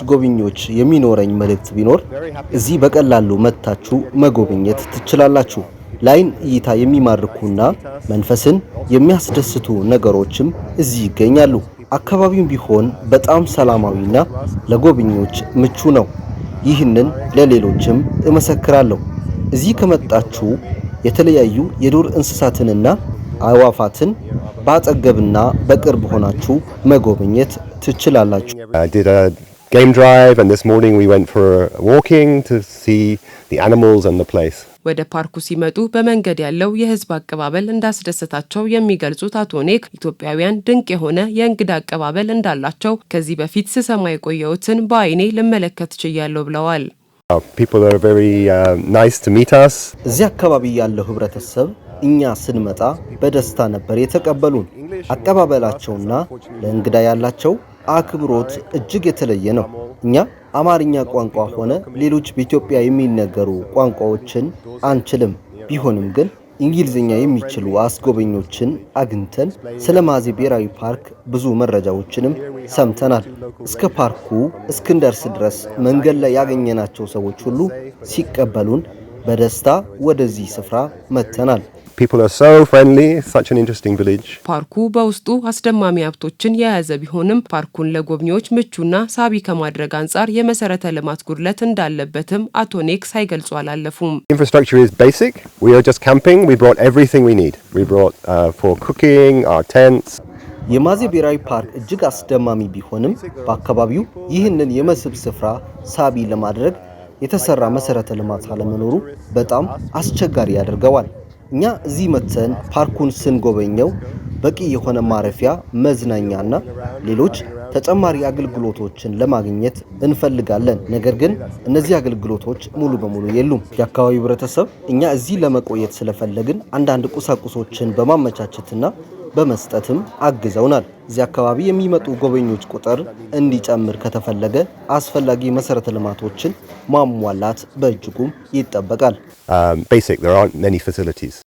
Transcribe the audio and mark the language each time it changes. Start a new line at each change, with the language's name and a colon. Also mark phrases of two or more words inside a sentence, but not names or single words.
Amharic: ጎብኚዎች የሚኖረኝ መልእክት ቢኖር እዚህ በቀላሉ መጥታችሁ መጎብኘት ትችላላችሁ። ላይን እይታ የሚማርኩና መንፈስን የሚያስደስቱ ነገሮችም እዚህ ይገኛሉ። አካባቢውም ቢሆን በጣም ሰላማዊና ለጎብኚዎች ምቹ ነው። ይህንን ለሌሎችም እመሰክራለሁ። እዚህ ከመጣችሁ የተለያዩ የዱር እንስሳትንና አዕዋፋትን በአጠገብና በቅርብ ሆናችሁ መጎብኘት ትችላላችሁ።
English: Game drive, and this morning we went for walking to see the animals and the place.
Amharic: ወደ ፓርኩ ሲመጡ በመንገድ ያለው የህዝብ አቀባበል እንዳስደሰታቸው የሚገልጹት አቶ ኔክ ኢትዮጵያውያን ድንቅ የሆነ የእንግዳ አቀባበል እንዳላቸው ከዚህ በፊት ስሰማ የቆየሁትን በአይኔ ልመለከት ችያለሁ ብለዋል።
English: People are very nice to meet us.
Amharic: እዚህ አካባቢ ያለው ህብረተሰብ እኛ ስንመጣ በደስታ ነበር የተቀበሉን። አቀባበላቸውና ለእንግዳ ያላቸው አክብሮት እጅግ የተለየ ነው። እኛ አማርኛ ቋንቋ ሆነ ሌሎች በኢትዮጵያ የሚነገሩ ቋንቋዎችን አንችልም። ቢሆንም ግን እንግሊዝኛ የሚችሉ አስጎበኞችን አግኝተን ስለ ማዜ ብሔራዊ ፓርክ ብዙ መረጃዎችንም ሰምተናል። እስከ ፓርኩ እስክንደርስ ድረስ መንገድ ላይ ያገኘናቸው ሰዎች ሁሉ ሲቀበሉን በደስታ ወደዚህ ስፍራ መጥተናል።
English: People are so friendly, such an interesting village.
Amharic: ፓርኩ በውስጡ አስደማሚ ሀብቶችን የያዘ ቢሆንም ፓርኩን ለጎብኚዎች ምቹና ሳቢ ከማድረግ አንጻር የመሰረተ ልማት ጉድለት እንዳለበትም አቶ ኔክ ሳይገልጹ አላለፉም።
English: Infrastructure is basic. We are just camping. We brought everything we need. We brought for cooking, our tents.
Amharic: የማዜ ብሔራዊ ፓርክ እጅግ አስደማሚ ቢሆንም በአካባቢው ይህንን የመስህብ ስፍራ ሳቢ ለማድረግ የተሰራ መሰረተ ልማት አለመኖሩ በጣም አስቸጋሪ ያደርገዋል። እኛ እዚህ መተን ፓርኩን ስንጎበኘው በቂ የሆነ ማረፊያ፣ መዝናኛና ሌሎች ተጨማሪ አገልግሎቶችን ለማግኘት እንፈልጋለን። ነገር ግን እነዚህ አገልግሎቶች ሙሉ በሙሉ የሉም። የአካባቢው ህብረተሰብ እኛ እዚህ ለመቆየት ስለፈለግን አንዳንድ ቁሳቁሶችን በማመቻቸትና በመስጠትም አግዘውናል። እዚህ አካባቢ የሚመጡ ጎበኞች ቁጥር እንዲጨምር ከተፈለገ አስፈላጊ መሰረተ ልማቶችን ማሟላት በእጅጉም ይጠበቃል።
English: Basic, there aren't many facilities.